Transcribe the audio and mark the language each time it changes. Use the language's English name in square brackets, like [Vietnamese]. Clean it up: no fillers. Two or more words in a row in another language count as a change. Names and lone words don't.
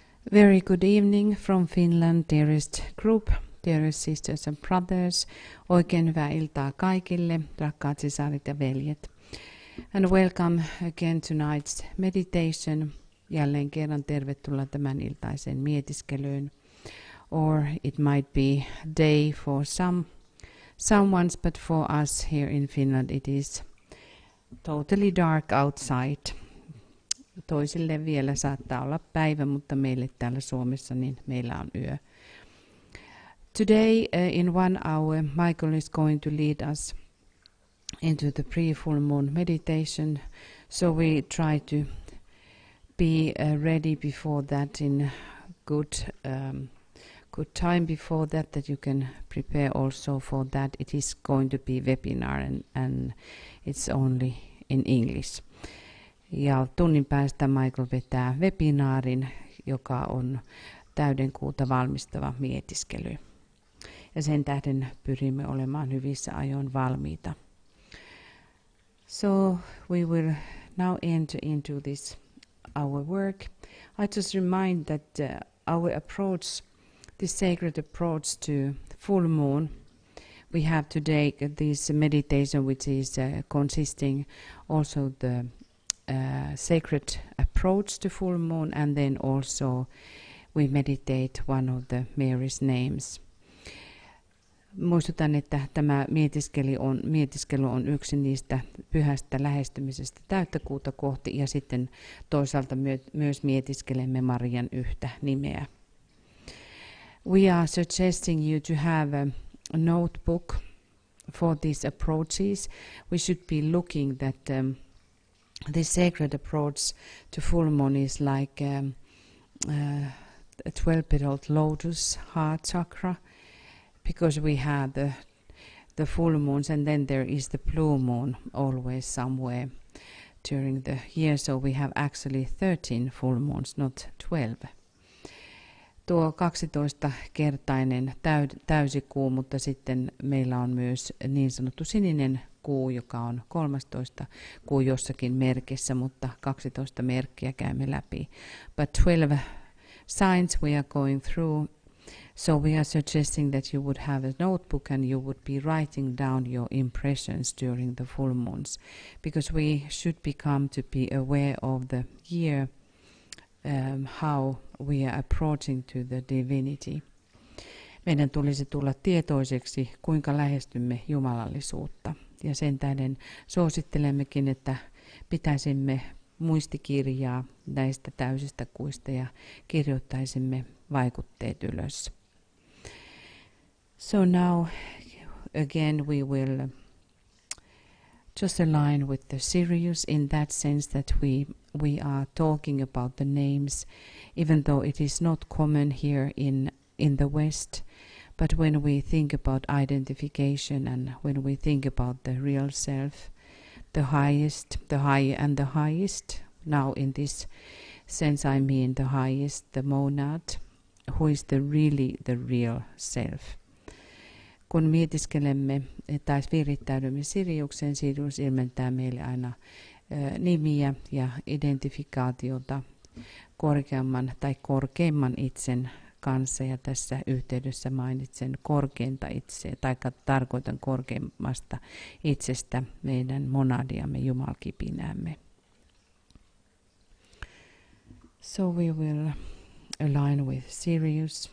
[English] Very good evening from Finland, dearest group, dearest sisters and brothers. [Finnish] Oikein hyvää iltaa kaikille, rakkaat sisaret ja veljet. [English] And welcome again tonight's meditation. [Finnish] Jälleen kerran tervetuloa tämän iltaiseen mietiskelyyn. [English] Or it might be day for someone's, but for us here in Finland it is totally dark outside. [Finnish] Toisille vielä saattaa olla päivä, mutta meille täällä Suomessa niin meillä on yö. [English] Today in 1 hour Michael is going to lead us into the pre-full moon meditation. So we try to be ready before that in good time before that you can prepare also for that. It is going to be webinar and it's only in English. [Finnish] Ja tunnin päästä Michael vetää webinaarin, joka on täydenkuuta valmistava mietiskely. Ja sen tähden pyrimme olemaan hyvissä ajoin valmiita. [English] So we will now enter into this our work. I just remind that our approach, this sacred approach to full moon, we have today this meditation which is consisting also the sacred approach to full moon, and then also we meditate one of the Mary's names. [Finnish] Muistutan, että tämä mietiskely on yksi niistä pyhästä lähestymisestä täyttä kuuta kohti, ja sitten toisaalta myös mietiskelemme Marian yhtä nimeä. [English] We are suggesting you to have a notebook for these approaches. We should be looking that this sacred approach to full moon is like a 12-petaled lotus heart chakra, because we have the full moons and then there is the blue moon always somewhere during the year, so we have actually 13 full moons, not 12. [Finnish] Tuo 12-kertainen täysikuu, mutta sitten meillä on myös niin sanottu sininen kuu, joka on 13 kuu jossakin merkissä, mutta 12 merkkiä käymme läpi. [English] But 12 signs we are going through, so we are suggesting that you would have a notebook and you would be writing down your impressions during the full moons, because we should become to be aware of the year, how we are approaching to the divinity. [Finnish] Meidän tulisi tulla tietoiseksi, kuinka lähestymme jumalallisuutta. Ja sen tähden suosittelemmekin, että pitäisimme muistikirjaa näistä täysistä kuista ja kirjoittaisimme vaikutteet ylös. [English] So now again we will just align with the Sirius in that sense that we are talking about the names, even though it is not common here in the West. But when we think about identification and when we think about the real self, the highest, the higher and the highest, now in this sense I mean the highest, the monad, who is really the real self. [Finnish] Kun mietiskelemme tai virittäydymme Siriukseen, Sirius ilmentää meille aina nimiä ja identifikaatiota korkeamman tai korkeimman itsen kanssa, ja tässä yhteydessä mainitsen korkeinta itseä, tai tarkoitan korkeimmasta itsestä meidän monadiamme, jumalkipinäämme. [English] So we will align with Sirius.